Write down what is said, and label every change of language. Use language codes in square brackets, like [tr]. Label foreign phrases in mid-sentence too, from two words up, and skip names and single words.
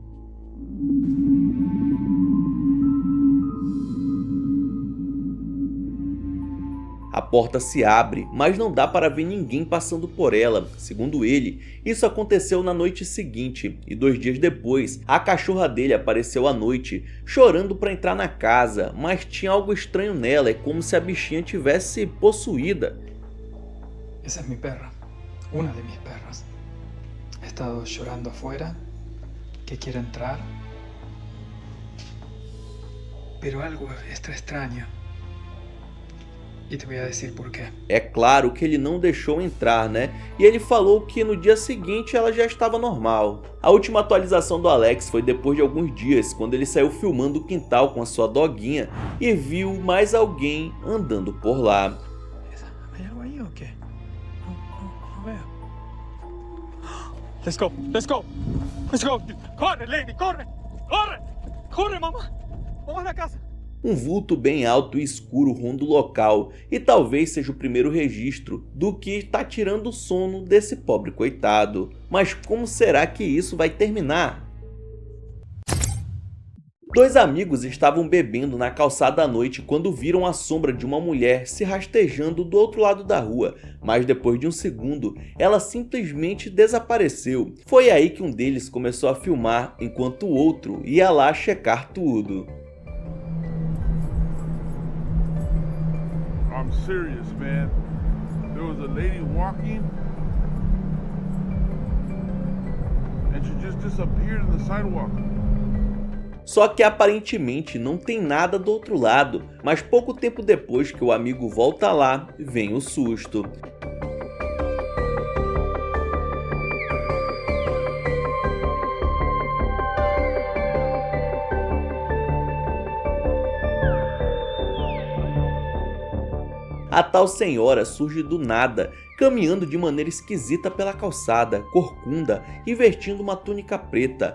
[pt] A porta se abre, mas não dá para ver ninguém passando por ela. Segundo ele, isso aconteceu na noite seguinte e 2 dias depois, a cachorra dele apareceu à noite, chorando para entrar na casa, mas tinha algo estranho nela, é como se a bichinha tivesse possuída. [es] Esa es mi perra, una de mis perras. Ha estado llorando afuera, que quiere entrar, pero algo está extraño. E te voy a decir por quê. [pt] É claro que ele não deixou entrar, né? E ele falou que no dia seguinte ela já estava normal. A última atualização do Alex foi depois de alguns dias, quando ele saiu filmando o quintal com a sua doguinha e viu mais alguém andando por lá. [es] ¿Hay algo ahí o qué? No veo. [en] Let's go, let's go, let's go. [es] Corre, Lady, corre, corre, corre, mamá. [pt] Vamos na casa. Um vulto bem alto e escuro ronda o local, e talvez seja o primeiro registro do que está tirando o sono desse pobre coitado. Mas como será que isso vai terminar? 2 amigos estavam bebendo na calçada à noite quando viram a sombra de uma mulher se rastejando do outro lado da rua, mas depois de um segundo, ela simplesmente desapareceu. Foi aí que um deles começou a filmar, enquanto o outro ia lá checar tudo. [en] I'm serious, man. There was a lady walking and she just disappeared in the sidewalk. [pt] Só que aparentemente não tem nada do outro lado, mas pouco tempo depois que o amigo volta lá, vem o susto. A tal senhora surge do nada, caminhando de maneira esquisita pela calçada, corcunda e vestindo uma túnica preta.